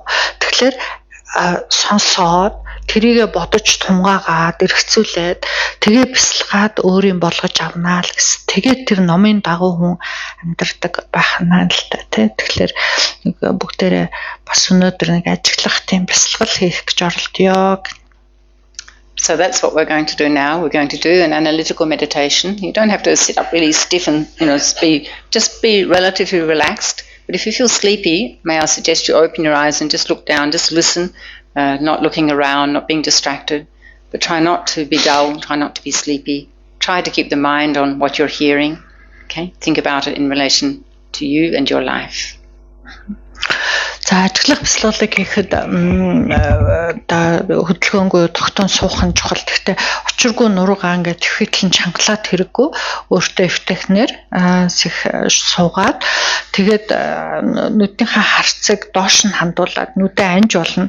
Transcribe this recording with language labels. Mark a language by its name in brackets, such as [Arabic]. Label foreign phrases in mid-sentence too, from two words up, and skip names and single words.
[Mongolian] Тэгэхээр сонсоод тэрийгэ бодож тунгаагаад эргцүүлээд тэгээ бясалгаад өөрийн болгож авнаа л гэсэн. Тэгээд тэр номын дагуу хүн амьдардаг байхнаа л та тий. Тэгэхээр нэг бүгдээрээ бас өнөөдөр нэг ажиглах тийм бясалгал хийх гэж оролдъё. [English] So that's what we're going to do now. We're going to do an analytical meditation. You don't have to sit up really stiff and just be relatively relaxed. But if you feel sleepy, may I suggest you open your eyes and just look down, just listen, not looking around, not being distracted. But try not to be dull, try not to be sleepy. Try to keep the mind on what you're hearing. Okay? Think about it in relation to you and your life. [Mongolian] За ажиглах бясалгалыг хийхэд хөдөлгөөнгөө тогтоон суух нь чухал. Гэхдээ учиргүй нуруугаа ингээд төвхитлэн чангалаад хэрэггүй өөртөө эвтэхнэр суугаад тэгээд нүднийхээ харцыг доош нь хандуулад нүдэ анж болно.